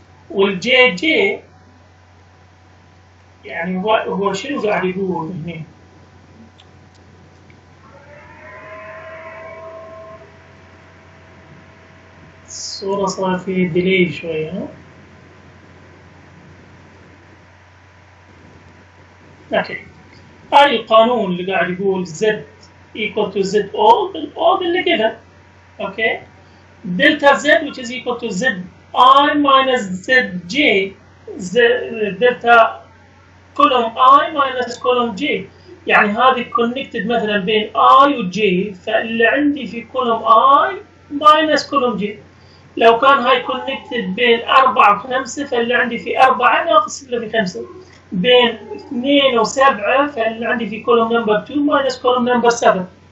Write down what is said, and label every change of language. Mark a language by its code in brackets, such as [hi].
[ar] والجي جي يعني هو شنو قاعد يقول هنا؟ الصورة صار فيه ديلي شوية ها؟ اوكي هاي القانون اللي قاعد يقول [en] Z equal to Z all [ar] اللي كذا اوكي دلتا Z [en] which is equal to Z I minus zj delta column I minus column j. [ar] يعني هذه كونكتد مثلا بين I و J، فاللي عندي في كولوم I minus كولوم J. لو كان هاي كونكتد بين 4 و 5 فاللي عندي في 4 ناقص اللي في 5. بين 2 و 7 فاللي عندي في كولوم نمبر 2 minus كولوم نمبر 7.